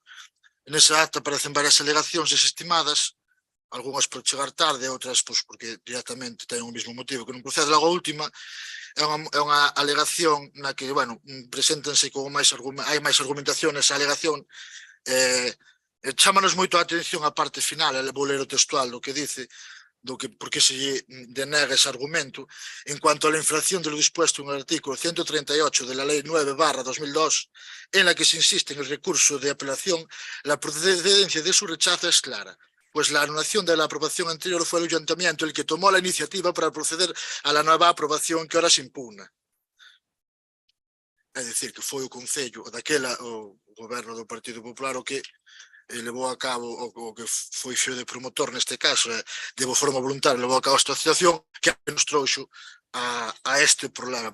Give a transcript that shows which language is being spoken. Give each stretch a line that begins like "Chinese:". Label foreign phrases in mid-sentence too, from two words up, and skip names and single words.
Galician: Nesa acta aparecen varias alegacións desestimadas, algunhas por chegar tarde, outras porque directamente ten o mesmo motivo que non procede. Logo a última é unha alegación na que, preséntanse con hai máis argumentación nesa alegación. Chámanos moito a atención a parte final, vou ler o textual do que dice, por que se denega ese argumento.
Spanish: En cuanto a la infracción de lo dispuesto en el artículo 138 de la Ley 9/2002, en la que se insiste en el recurso de apelación, la procedencia de su rechazo es clara, pues la anulación de la aprobación anterior fue el ayuntamiento el que tomó la iniciativa para proceder a la nueva aprobación que ahora se impugna.
Galician: É dicir, que foi o Concello daquela, o goberno do Partido Popular, o que levou a cabo, o que foi fio de promotor neste caso, de forma voluntaria levou a cabo esta situación que nos trouxo a este problema.